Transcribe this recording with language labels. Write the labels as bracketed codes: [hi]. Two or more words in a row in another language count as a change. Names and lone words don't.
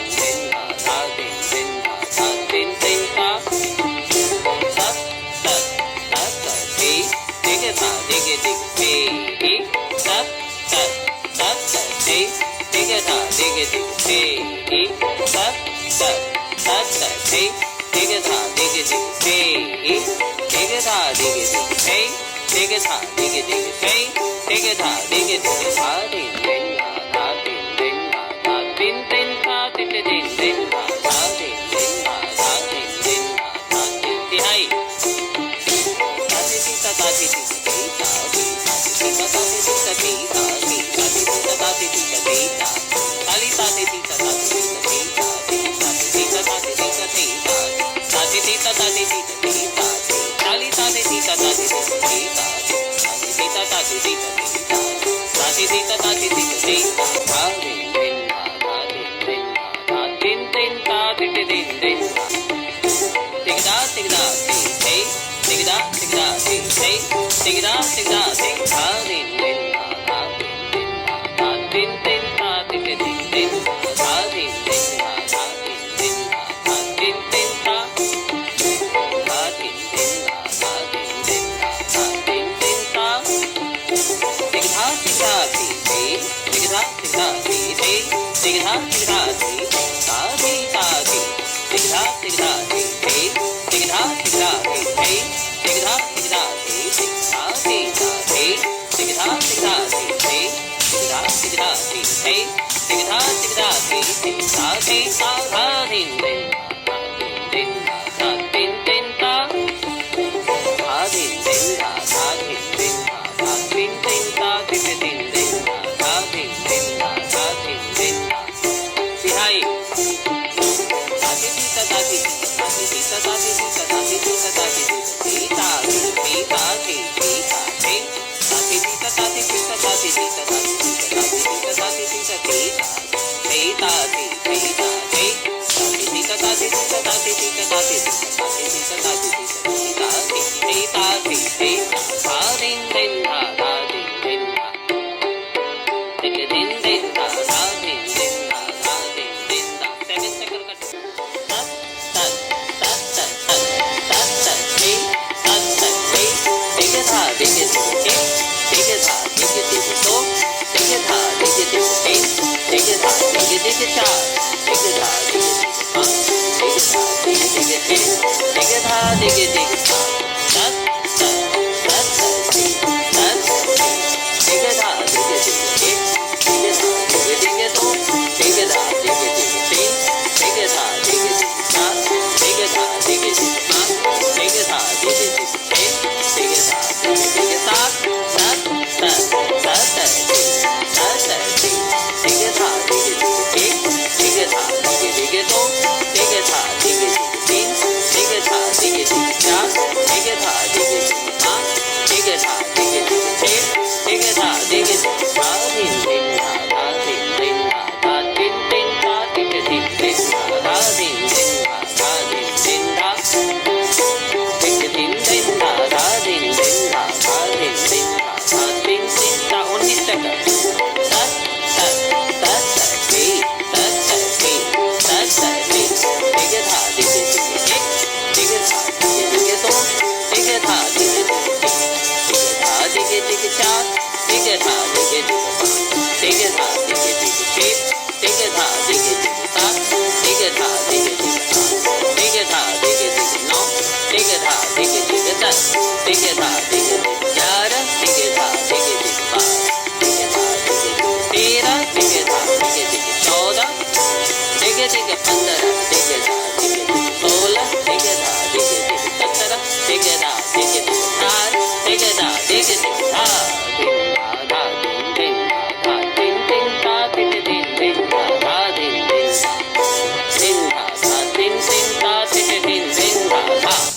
[en] दिन धा धा दिन दिन धा धा दिन दिन धा धा धा धा धा दिग धा दिग दिग धी धा धा धा धा दिग धा दिग दिग धी धा धा धा धा दिग धा दिग दिग धी dig धा dig dig hey dig धा dig dig hey dig धा dig dig धा दिन दिन धा दिन दिन धा दिन दिन धा दिन दिन दिन धा दिन दिन धा दिन दिन धा दिन तिहाई ताती ती ताती ती ताती ती ताती ती ताती ती ताती ती ताती ती ताती ताली ताती ती ताती ती ताती ती ताती ती ताती ताती ती ताती ती ताली ताती ती ताती ती ताती ती ताती ती ताती ती धा दिन दिन धा दिन दिन धा दिन दिन धा दिन दिन दिन dig da dig da dig hey dig da dig da dig hey dig da dig da dig धा दिन दिन धा दिन दिन धा दिन दिन धा दिन दिन दिन धा दिन दिन धा दिन दिन धा दिन दिन धा दिन दिन धा दिन दिन धा दिन दिन धा dig धा dig da dig hey dig धा dig da dig hey dig धा dig da dig धा धी धा धी dig धा dig da dig hey dig धा dig da dig hey dig धा dig da dig धा धी धा धी dig धा dig da dig hey dig धा dig da dig hey dig धा dig da dig धा धी धा धा दिन दिन दिन धा दिन दिन धा धा दिन दिन धा धा दिन दिन धा दिन दिन धा दिन दिन दिन धा दिन दिन धा दिन दिन तिहाई ताती ती ताती ती ताती ती ताती ती ताती ती ताती ती ताती ती ताती ती ताती ताती ती ताती ती ताती ती ताती ती ताती ती ताती ती ताती ती ताती ती ताती ताती ती ताती ती ताती ती ताती ती ताती ती ताती ती ताती ती ताती ती धा दिन दिन धा धा दिन दिन धा dig din din धा धा दिन दिन धा धा दिन दिन धा 7 second cut tat tat tat tat tat tat tat hey tat tat hey dig धा dig dig hey dig धा dig dig so dig धा dig dig hey dig धा dig dig cha dig धा dig dig ha dig धा dig dig hey dig धा dig dig cha tat tat tat tat hey tat dig धा dig dig hey dig धा dig dig so dig धा dig dig hey dig धा dig dig cha dig धा dig dig ha dig धा dig dig hey dig धा dig dig sa tat tat tat tat tat tat dig धा dig dig hey dig धा dig dig so dig धा dig dig hey dig धा dig dig cha dig धा dig dig ha dig धा dig dig hey dig धा dig dig धा दिन दिन धा दिन दिन धा दिन दिन धा दिन दिन दिन धा दिन दिन धा दिन दिन धा dig दिन दिन धा दिन दिन धा दिन दिन धा दिन दिन धा 19 सेकंड tat tat tat tat hey tat tat hey tat tat hey dig धा dig dig hey dig धा dig dig so dig धा dig dig धा dig dig cha dig धा dig dig dig धा dig dig hey dig धा dig dig sa dig धा dig dig dig धा dig dig no dig धा dig dig 10 dig धा dig dig 11 dig धा dig dig 12 dig धा dig dig 13 dig धा dig dig 14 dig dig 15 dig धा dig dig 16 dig धा dig dig 17 dig धा dig dig 18 dig धा dig dig धा दिन धा दिन दिन धा दिन दिन धा दिन दिन दिन धा दिन दिन दिन धा दिन दिन धा दिन दिन दिन धा